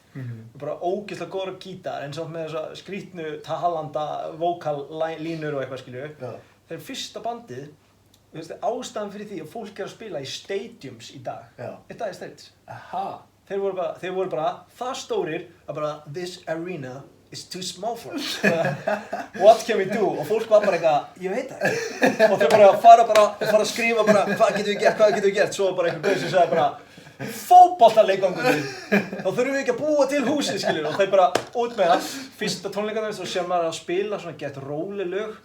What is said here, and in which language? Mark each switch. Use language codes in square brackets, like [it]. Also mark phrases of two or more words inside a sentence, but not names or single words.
[is] Bara ógeðslega góður á gítar, en samt með þessa skrítnu, talanda, vókallínur og eitthvað, skilurðu. Þeir fyrsta bandið, ástæðan fyrir því að fólk er að spila í stadiums í dag, er Dire Straits. Þeir voru bara það stórir að bara [en] this arena is too small for us. What can we do? [is] Og fólk var bara eitthvað, ég veit það ekki. Og þeir bara fara að skrifa bara hvað getum við gert? Svo bara einhver gaur sem sagði bara fótboltaleikvangur. Þá þurfum við ekki að búa til húsið, skilur. Og þeir bara út með það. Fyrsta tónleikarnir svo sér maður að spila svona gett róleg lög.